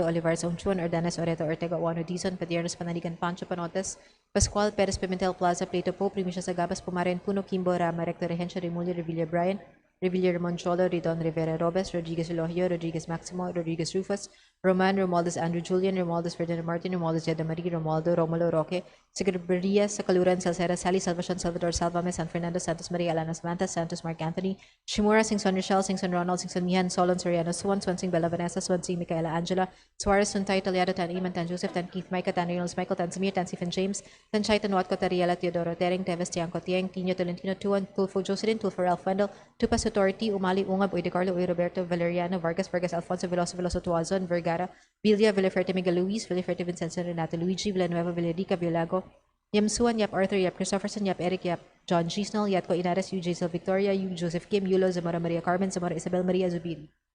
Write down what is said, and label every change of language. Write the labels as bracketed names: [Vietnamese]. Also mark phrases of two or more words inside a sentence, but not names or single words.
[English] Olivares, Onchuan, Ordanes, Oreto, Ortega, Juano Dizon, Padiernos, Panaligan, Pancho Panotes, Pascual, Perez, Pimentel, Plaza, Plato Po, Primisha Sagabas, Pumaren, Puno, Kimbo, Rama, Recto, Regencia, Remulia, Revilla, Brian, Revilla, Ramon Cholo, Ridon, Rivera, Robes, Rodriguez Elohio, Rodriguez Maximo, Rodriguez Rufus, Roman, Romualdez, Andrew Julian, Romualdez, Ferdinand Martin, Romualdez, Yeda Marie, Romualdo, Romulo, Roque, Secretaria, Sakaluran, Salcera, Sally, Salvacion, Salvador, Salvame, San Fernando, Santos Maria, Alana Samantha, Santos, Mark Anthony, Shimura, Singson Rochelle, Singson Ronald, Singson Mihan, Solon, Soriano, Swansing, Bella Vanessa, Swansing, Micaela Angela, Suarez, Suntay, Toliado, Tan Iman, Tan Joseph, Tan Keith, Micah, Tan Reynolds, Michael, Tan Samir, Tan Stephen James, Tan Chai, Tan Watko, Tariela, Teodoro, Tering, Teves, Tiangco, Tiang, Tino, Tolentino, Tuan, Tulfo, Jocelyn, Tulfo, Ralph Wendell, Tupas Authority, Umali, Ungab, Uy de Carlo, Uy Roberto, Valeriano, Vargas, Alfonso, Veloso, Tuazon, Vergara, Villa, Villaferte, Miguel Luis, Villaferte, Vincenzo, Renato, Luigi, Villanueva, Villarica, Villago, Yamsuan, Yap Arthur, Yap Christopherson, Yap Eric, Yap John Gisnell, Yatko Inares, Yu Jaisel Victoria, Yu Joseph Kim, Yulo, Zamora Maria Carmen, Zamora Isabel Maria Zubiri.